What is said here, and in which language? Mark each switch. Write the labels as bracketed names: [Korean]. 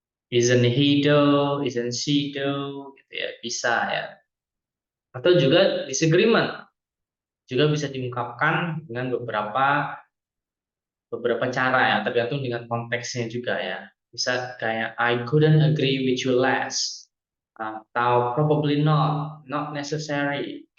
[English] Isn't he though, isn't she though, gitu ya, bisa ya. [Indonesian] Atau juga disagreement, juga bisa diungkapkan dengan beberapa cara ya, tergantung dengan konteksnya juga ya. [English] Bisa kayak I couldn't agree with you less, atau probably not, not necessary.